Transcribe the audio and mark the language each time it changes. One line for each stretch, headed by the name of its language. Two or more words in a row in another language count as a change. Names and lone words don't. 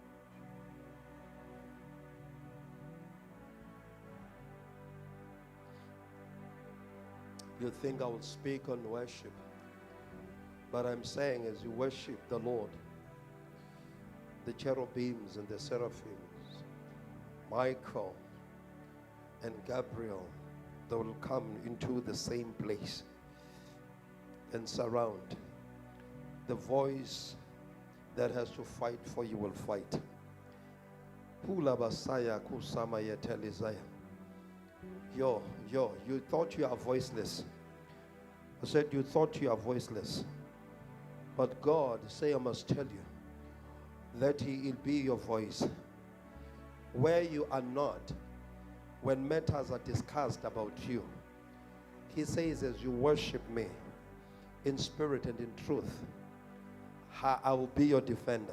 English: You think I will speak on worship, but I'm saying as you worship the Lord, the cherubims and the seraphims, Michael and Gabriel, they will come into the same place and surround. The voice that has to fight for you will fight. Pula basaya kusama yetelizaya. Yo, you thought you are voiceless. I said you thought you are voiceless. But God say I must tell you that He will be your voice. Where you are not, when matters are discussed about you, He says as you worship me in spirit and in truth, I will be your defender.